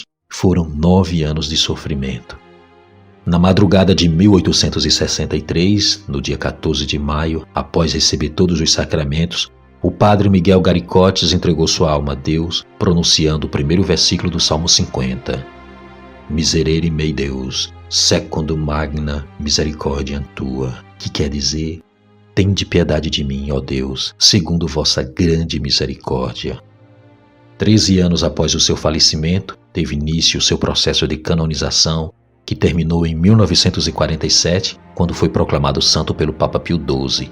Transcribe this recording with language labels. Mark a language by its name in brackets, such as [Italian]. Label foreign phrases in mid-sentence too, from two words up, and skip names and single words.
[Portuguese] Foram 9 anos de sofrimento. Na madrugada de 1863, no dia 14 de maio, após receber todos os sacramentos, o Padre Miguel Garicotes entregou sua alma a Deus, pronunciando o primeiro versículo do Salmo 50. [Latin] Miserere mei Deus, secundum magna misericordiam tua, [Portuguese] que quer dizer, tende piedade de mim, ó Deus, segundo vossa grande misericórdia. 13 anos após o seu falecimento, teve início o seu processo de canonização, que terminou em 1947, quando foi proclamado santo pelo Papa Pio XII.